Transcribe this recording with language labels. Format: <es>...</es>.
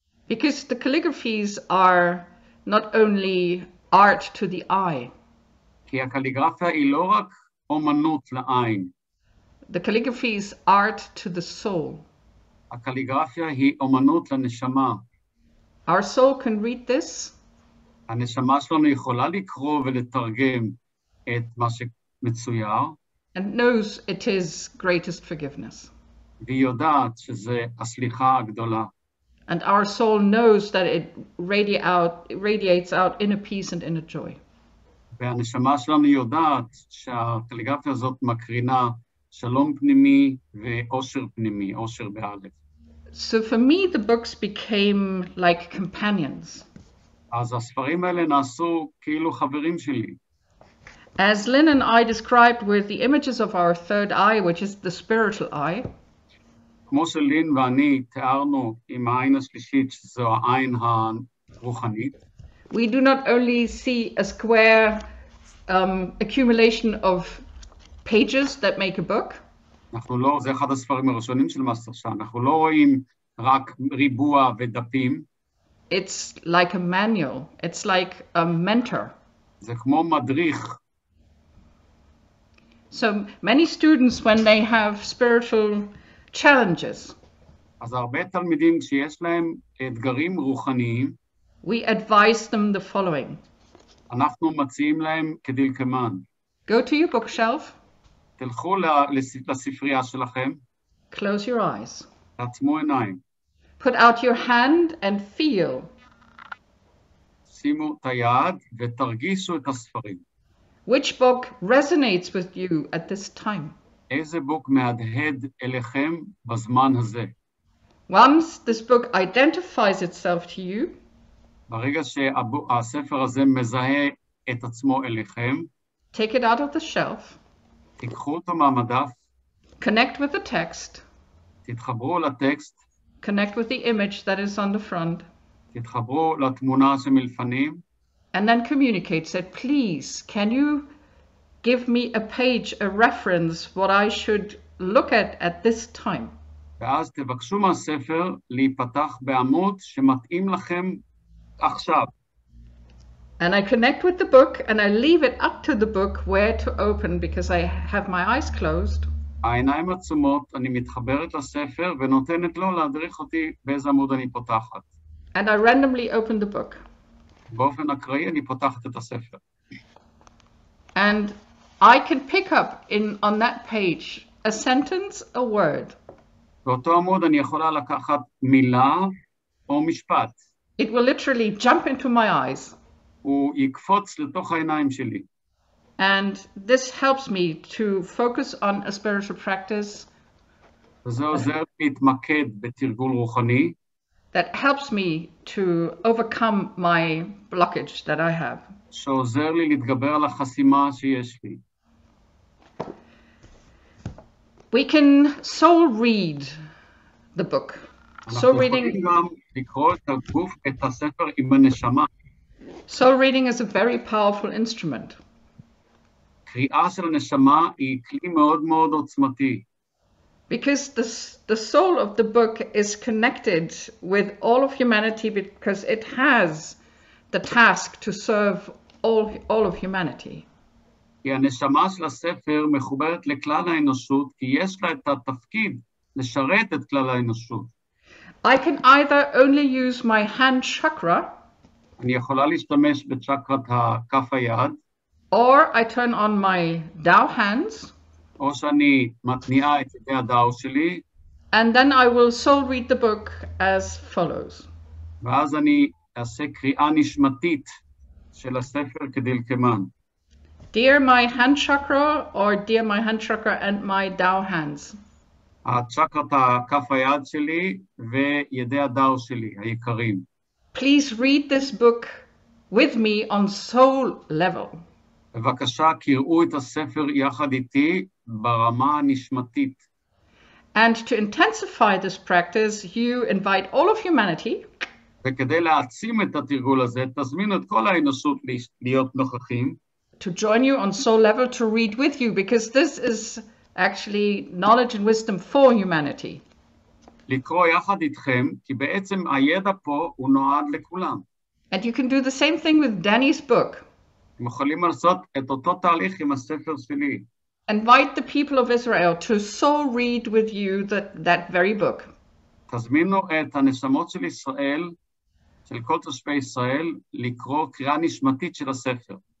<en>Because the calligraphies are not only art to the eye.</en> <he>כי הקליגרפיה היא לא רק אומנות לעין.</he> <en>The calligraphy is art to the soul.</en> <he>הקליגרפיה היא אומנות לנשמה.</he> <en>Our soul can read this.</en> <he>הנשמה שלנו יכולה לקרוא ולתרגם את מה שמצויר.</he> <en>And knows it is greatest forgiveness.</en> <he>והיא יודעת שזה הסליחה הגדולה.</he> <en>And our soul knows that it radiates out inner peace and inner joy.</en> <he>והנשמה שלנו יודעת שהקליגרפיה הזאת מקרינה שלום פנימי ואושר פנימי, אושר באלף.</he> <en>So for me, the books became like companions.</en> <he>אז הספרים האלה נעשו כאילו חברים שלי.</he> <en>As Lynn and I described with the images of our third eye, which is the spiritual eye,</en> <he>כמו שלין ואני תיארנו עם העין השלישית, שזו העין הרוחנית,</he> <en>we do not only see a square accumulation of pages that make a book.</en> <he>אנחנו לא, זה אחד הספרים הראשונים של מאסטר שאה, אנחנו לא רואים רק ריבוע ודפים.</he> <en>It's like a manual, it's like a mentor.</en> <he>זה כמו מדריך.</he> <en>So many students, when they have spiritual challenges,</en> <he>אז הרבה תלמידים כשיש להם אתגרים רוחניים,</he> <en>we advise them the following.</en> <he>אנחנו מציעים להם כדלקמן.</he> <en>Go to your bookshelf.</en> <he>תלכו לספרייה שלכם.</he> <en>Close your eyes.</en> <he>תעצמו עיניים.</he> <en>Put out your hand and feel.</en> <he>שימו את היד ותרגישו את הספרים.</he> <en>Which book resonates with you at this time?</en> <he>איזה בוק מהדהד אליכם בזמן הזה?</he> <en>Once this book identifies itself to you,</en> <he>ברגע שהספר הזה מזהה את עצמו אליכם,</he> <en>take it out of the shelf,</en> <he>תיקחו אותו מהמדף,</he> <en>connect with the text,</en> <he>תתחברו לטקסט,</he> <en>connect with the image that is on the front,</en> <he>תתחברו לתמונה שמלפנים,</he> <en>and then communicate. Say, please, can you give me a page, a reference, what I should look at this time?</en> <he>ואז תבקשו מהספר להיפתח בעמוד שמתאים לכם עכשיו.</he> <en>And I connect with the book and I leave it up to the book where to open because I have my eyes closed.</en> <he>העיניים עצומות, אני מתחברת לספר ונותנת לו להדריך אותי באיזה עמוד אני פותחת.</he> <en>And I randomly open the book.</en> <he>באופן אקראי אני פותחת את הספר.</he> <en>And I can pick up on that page a sentence, a word.</en> <he>באותו עמוד אני יכולה לקחת מילה או משפט.</he> <en>It will literally jump into my eyes.</en> <he>הוא יקפוץ לתוך העיניים שלי.</he> <en>And this helps me to focus on a spiritual practice.</en> <he>וזה עוזר להתמקד בתרגול רוחני.</he> <en>That helps me to overcome my blockage that I have.</en> <he>שעוזר לי להתגבר על החסימה שיש לי.</he> <en>We can soul read the book. Soul reading.</en> <he>גם לקרוא את הגוף, את הספר עם הנשמה.</he> <en>Soul reading is a very powerful instrument.</en> <he>קריאה של הנשמה היא כלי מאוד מאוד עוצמתי.</he> <en>Because the soul of the book is connected with all of humanity because it has the task to serve all of humanity.</en> <he>כי הנשמה של הספר מחוברת לכלל האנושות, כי יש לה את התפקיד לשרת את כלל האנושות.</he> <en>I can either only use my hand chakra,</en> <he>אני יכולה להשתמש בצ'קרת כף היד,</he> <en>or I turn on my Dao hands,</en> <he>או שאני מתניעה את ידי הדאו שלי,</he> <en>and then I will soul read the book as follows.</en> <he>ואז אני אעשה קריאה נשמתית של הספר כדלקמן.</he> <en>Dear my hand chakra, or dear my hand chakra and my Dao hands.</en> <he>הצ'קרת כף היד שלי וידי הדאו שלי, היקרים.</he> <en>Please read this book with me on soul level.</en> <he>בבקשה, קראו את הספר יחד איתי ברמה הנשמתית.</he> <en>And to intensify this practice, you invite all of humanity.</en> <he>וכדי להעצים את התרגול הזה, תזמינו את כל האנושות להיות נוכחים.</he> <en>To join you on soul level to read with you, because this is actually knowledge and wisdom for humanity.</en> <he>לקרוא יחד איתכם, כי בעצם הידע פה הוא נועד לכולם.</he> <en>And you can do the same thing with Danny's book.</en> <he>אתם יכולים לעשות את אותו תהליך עם הספר שלי.</he> <en>Invite the people of Israel to soul read with you that very book.</en> <he>תזמינו את הנשמות של ישראל, של כל תושבי ישראל, לקרוא קריאה נשמתית של הספר.</he>